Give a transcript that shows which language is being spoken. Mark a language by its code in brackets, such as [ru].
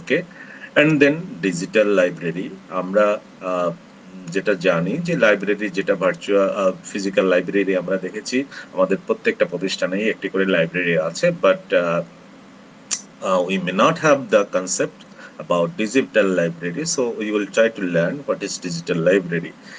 [en] Okay, and then digital library. [bn] আমরা যেটা জানি যে লাইব্রেরি, যেটা ভার্চুয়াল ফিজিক্যাল লাইব্রেরি আমরা দেখেছি আমাদের প্রত্যেকটা প্রতিষ্ঠানেই একটি করে লাইব্রেরি আছে, but [en] we may not have the concept about digital library. So we will try to learn what is digital library.